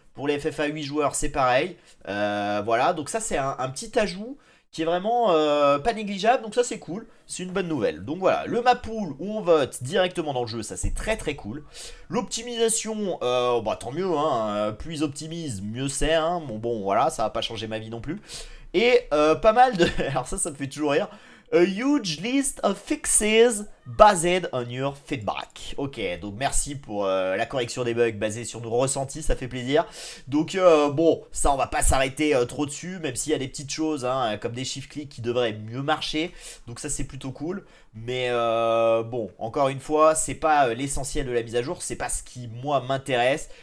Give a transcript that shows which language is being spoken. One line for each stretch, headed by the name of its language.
French: Pour les FFA 8 joueurs c'est pareil, voilà, donc ça c'est un petit ajout qui est vraiment pas négligeable, donc ça c'est cool, c'est une bonne nouvelle. Donc voilà, le map pool où on vote directement dans le jeu, ça c'est très cool. L'optimisation, bah tant mieux, plus ils optimisent, mieux c'est, bon voilà, ça va pas changer ma vie non plus. Et pas mal de... Alors ça me fait toujours rire.
English: A huge list of fixes based on your feedback.
French: Ok, donc merci pour la correction des bugs basée sur nos ressentis, ça fait plaisir. Donc bon, ça on va pas s'arrêter trop dessus, même s'il y a des petites choses comme des shift clics qui devraient mieux marcher. Donc ça c'est plutôt cool. Mais bon, encore une fois, c'est pas l'essentiel de la mise à jour, c'est pas ce qui moi m'intéresse.